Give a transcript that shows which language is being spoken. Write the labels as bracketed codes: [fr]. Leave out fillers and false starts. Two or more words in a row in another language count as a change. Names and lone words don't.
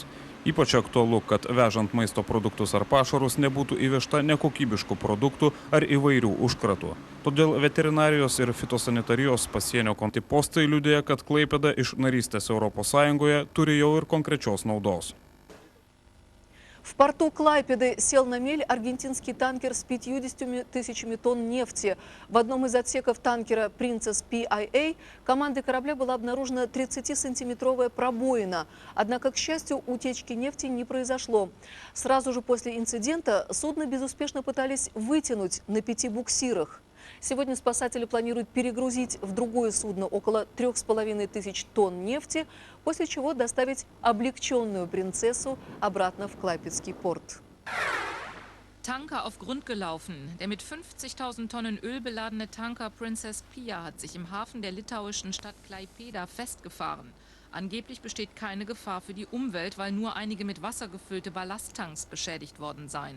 [lt] Ypač aktualu, kad vežant maisto produktus ar pašarus nebūtų įvežta nekokybiškų produktų ar įvairių užkratų. Todėl veterinarijos ir fitosanitarijos pasienio kontipostai liudija, kad Klaipėda iš narystės Europos Sąjungoje turi jau ir konkrečios naudos. [ru] В порту Клайпеды сел на мель аргентинский танкер с 50 тысячами тонн нефти. В одном из отсеков танкера «Принцесс PIA» командой корабля была обнаружена 30-сантиметровая пробоина. Однако, к счастью, утечки нефти не произошло. Сразу же после инцидента судно безуспешно пытались вытянуть на 5 буксирах. Сегодня спасатели планируют перегрузить в другое судно около 3500 тонн нефти, после чего доставить облегченную «Принцессу» обратно в Клайпедский порт. [de] Tanker auf Grund gelaufen. Der mit 50.000 Tonnen Öl beladene Tanker Princess Pia hat sich im Hafen der litauischen Stadt Klaipėda festgefahren. Angeblich besteht keine Gefahr für die Umwelt, weil nur einige mit Wasser gefüllte Ballasttanks beschädigt worden seien.